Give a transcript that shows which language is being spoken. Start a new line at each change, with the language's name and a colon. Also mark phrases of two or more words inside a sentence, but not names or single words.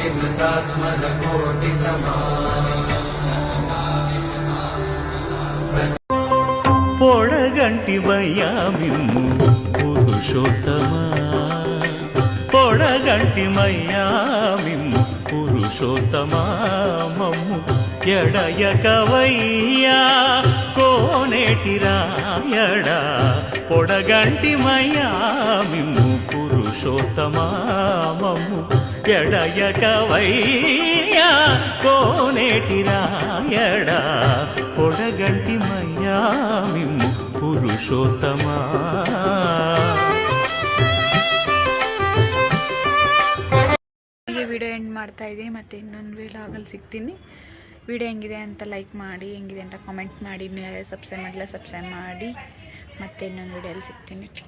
Telugu: పొడగంటి మయ్యామిమ్ము పురుషోత్తమ, పొడగంటి మయ్యామిమ్ము పురుషోత్తమ, మమ్ము ఎడయకవయ్యా కోనేటి రాయడా, పొడగంటి మయ్యామిమ్ము పురుషోత్తమ, మమ్ము ఎడయకవయ్యా కోనేటి రాయడా, పొడగంటి మయ్యామిమ్ము పురుషోత్తమ.
Kannada: ಹೀಗೆ
English: video end
Kannada: ಮಾಡ್ತಾ ಇದ್ದೀನಿ. ಮತ್ತು ಇನ್ನೊಂದು ವ್ಲಾಗಲ್ಲಿ ಸಿಗ್ತೀನಿ. ವಿಡಿಯೋ ಹೆಂಗಿದೆ ಅಂತ ಲೈಕ್ ಮಾಡಿ, ಹೆಂಗಿದೆ ಅಂತ ಕಾಮೆಂಟ್ ಮಾಡಿ. ಇನ್ನೂ ಯಾರು ಸಬ್ಸ್ಕ್ರೈಬ್ ಮಾಡಿಲ್ಲ ಸಬ್ಸ್ಕ್ರೈಬ್ ಮಾಡಿ. ಮತ್ತೆ ಇನ್ನೊಂದು ವಿಡಿಯೋಲ್ಲಿ ಸಿಗ್ತೀನಿ.